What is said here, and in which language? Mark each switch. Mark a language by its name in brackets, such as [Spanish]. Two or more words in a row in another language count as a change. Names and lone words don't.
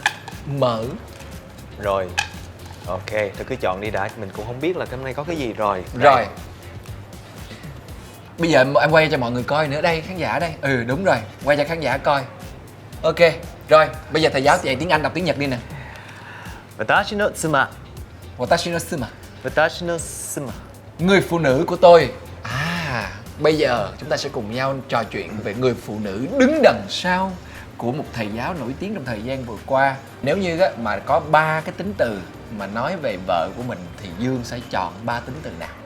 [Vietnamese] Mở. Rồi. Ok, tôi cứ chọn đi đã, mình cũng không biết là hôm nay có cái gì rồi. Rồi. Bây giờ em quay cho mọi người coi nữa đây, khán giả đây. Đúng rồi, quay cho khán giả coi. Ok, rồi, bây giờ thầy giáo dạy tiếng Anh đọc tiếng Nhật đi nè. [Japanese] 私の妻. 私の妻. 私の妻. [Vietnamese] Người phụ nữ của tôi. Bây giờ chúng ta sẽ cùng nhau trò chuyện về người phụ nữ đứng đằng sau của một thầy giáo nổi tiếng trong thời gian vừa qua. Nếu như mà có 3 cái tính từ mà nói về vợ của mình thì Dương sẽ chọn 3 tính từ nào?